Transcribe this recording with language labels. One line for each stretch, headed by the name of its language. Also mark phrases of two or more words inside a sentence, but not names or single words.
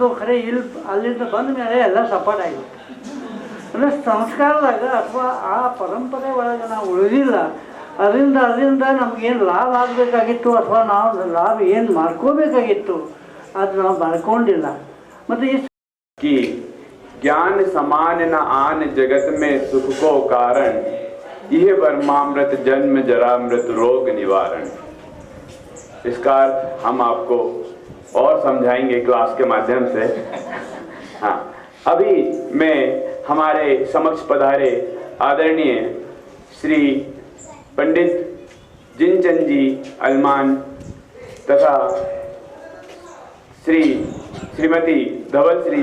Kannada: ಖರೆ ಇಲ್ಲಿ ಅಲ್ಲಿಂದ ಬಂದ ಮೇಲೆ ಎಲ್ಲ ಸಪಾಟಾಗಿತ್ತು. ಅಂದರೆ ಸಂಸ್ಕಾರದಾಗ ಅಥವಾ ಆ ಪರಂಪರೆ ಒಳಗೆ ನಾವು ಉಳಿದಿಲ್ಲ. ಅದರಿಂದ ನಮಗೇನು ಲಾಭ ಆಗಬೇಕಾಗಿತ್ತು ಅಥವಾ ನಾವು ಲಾಭ ಏನು ಮಾಡ್ಕೋಬೇಕಾಗಿತ್ತು ಅದು ನಾವು ಮಾಡ್ಕೊಂಡಿಲ್ಲ. ಮತ್ತು ಈ
Hindi: कि ज्ञान समान न आन जगत में सुख को कारण, यह ब्रह्मामृत जन्म जरा मृत रोग निवारण। इसका अर्थ हम आपको और समझाएंगे क्लास के माध्यम से। हाँ, अभी मैं हमारे समक्ष पधारे आदरणीय श्री पंडित जिनचंद जी अलमान तथा श्रीमती धवलश्री